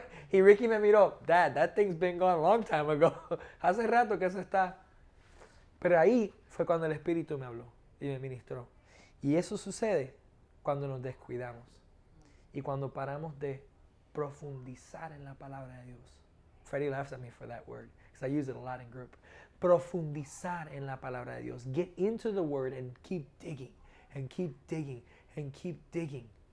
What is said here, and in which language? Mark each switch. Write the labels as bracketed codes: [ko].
[es] Y Ricky me miró, [en] Dad, that thing's been gone a long time ago. [es] Hace rato que eso está. Pero ahí fue cuando el Espíritu me habló y me ministró. Y eso sucede cuando nos descuidamos y cuando paramos de profundizar en la palabra de Dios. [en] Freddie laughs at me for that word because I use it a lot in group. [es] Profundizar en la palabra de Dios. [en] Get into the word and keep digging, and keep digging, and keep digging.